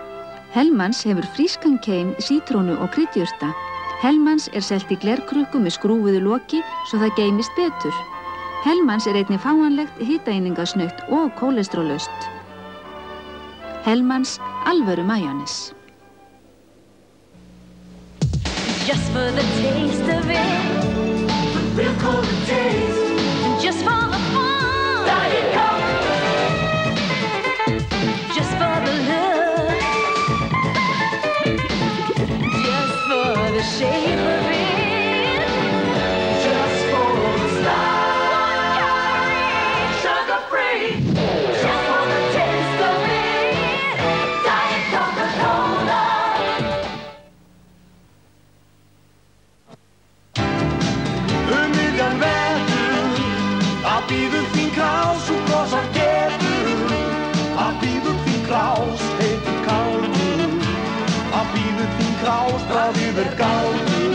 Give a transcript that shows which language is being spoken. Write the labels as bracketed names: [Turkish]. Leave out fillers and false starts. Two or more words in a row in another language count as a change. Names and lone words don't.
[Icelandic] Hellmann's hefur frískan keim, sítrónu og kryddjurta. Hellmann's er selt í glerkrukku með skrúfuðu loki svo það geymist betur. Hellmann's er einnig fáanlegt, hitaeiningasnautt og kólesteróllaust. Hellmann's alvöru majónes. [English] Just for the taste of it, real cold taste, and just for the fun, Diet Coke, just for the love, just for the shape of it, just for the style, 1 calorie, sugar-free, just for the taste of it, Diet Coca-Cola. [Icelandic] Bíður þín krás og brosar getur. Bíður þín krás, heitir kaldur. Bíður þín krás, það yfir galdur.